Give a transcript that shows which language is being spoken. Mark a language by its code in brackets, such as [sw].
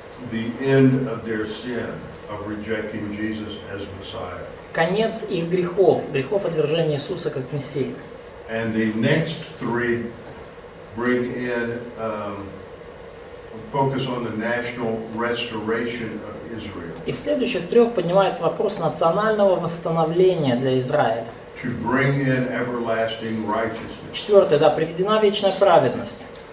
[en] The end of their sin of rejecting Jesus as Messiah. [ru] Конец их грехов, грехов отвержения Иисуса как Мессии. [en] And the next three bring in focus on the national restoration of Israel. [ru] И в следующих трех поднимается вопрос национального восстановления для Израиля. [en] To bring in everlasting righteousness. [ru] Четвертое, да, приведена вечная праведность.